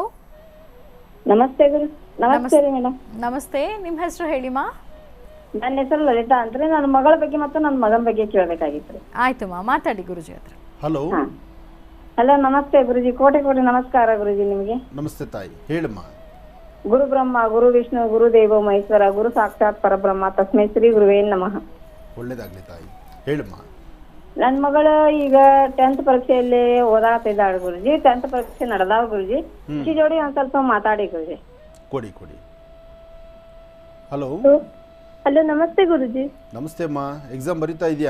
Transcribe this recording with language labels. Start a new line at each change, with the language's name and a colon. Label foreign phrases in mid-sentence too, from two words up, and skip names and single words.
Kannada: ನಮಸ್ತೆ ಗುರು. ನಮಸ್ತೆ ರೀ ಮೇಡಮ್. ನಮಸ್ತೆ, ನಿಮ್ಮ ಹೆಸರು ಹೇಳಿಮಾ? ನನ್ನ ಹೆಸರು ಲಲಿತಾ ಅಂದ್ರೆ ನನ್ನ ಮಗಳ ಬಗ್ಗೆ ಮತ್ತು ನನ್ನ ಮಗನ ಬಗ್ಗೆ ಕೇಳಬೇಕಾಗಿತ್ತು. ಆಯ್ತಮ್ಮ, ಮಾತಾಡಿ ಗುರುಜಿ ಹತ್ರ. ಹಲೋ. ಹಲೋ, ನಮಸ್ತೆ ಗುರುಜಿ. ಕೋಟಿ ಕೋಟಿ ನಮಸ್ಕಾರ ಗುರುಜಿ ನಿಮಗೆ. ನಮಸ್ತೆ ತಾಯಿ, ಹೇಳಮ್ಮ.
Sanskrit: ಗುರು ಬ್ರಹ್ಮ ಗುರು ವಿಷ್ಣು ಗುರು ದೇವೋ ಮಹೇಶ್ವರ ಗುರು ಸಾಕ್ಷಾತ್ ಪರಬ್ರಹ್ಮ ತಸ್ಮೈ ಶ್ರೀ ಗುರುವೇ ನಮಃ.
Kannada: ಒಳ್ಳೇದಾಗ್ಲಿ ತಾಯಿ, ಹೇಳಮ್ಮ. ನನ್ನ ಮಗಳು ಈಗ 10th ಪರೀಕ್ಷೆಯಲ್ಲಿ ಓದಾತಿದ್ದಾಳೆ ಗುರುಜಿ. 10th ಪರೀಕ್ಷೆ ನಡೆದಾವ ಗುರುಜಿ. ಈ ಜೋಡಿ ಒಂದ್ ಸ್ವಲ್ಪ ಮಾತಾಡಿ ಗುರುಜಿ. ಕೊಡಿ. ಹಲೋ. ಹಲೋ, ನಮಸ್ತೆ ಗುರುಜಿ. ನಮಸ್ತೆ ಅಮ್ಮ. ಎಕ್ಸಾಮ್ ಬರೀತಾ ಇದೆಯಾ?